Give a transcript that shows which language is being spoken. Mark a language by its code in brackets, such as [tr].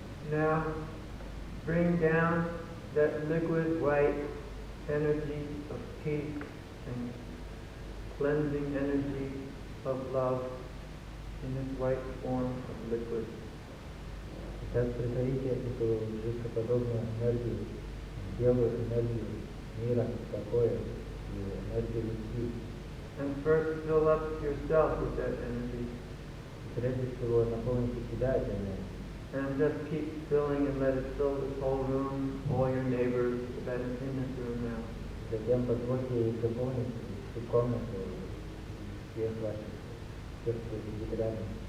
[en] Now, bring down that liquid white energy of peace and cleansing energy of love in this white form of liquid. [ru] Сейчас притворите эту жидкоподобную энергию, белую энергию мира, покоя и энергию любви. [en] And first fill up yourself with that energy. [ru] Прежде всего наполните себя этой энергией. [en] And just keep filling and let it fill this whole room, all your neighbors that is in this room now. [ru] Затем позвольте их заполнить всю комнату, всех ваших, всех, кто сидит рядом.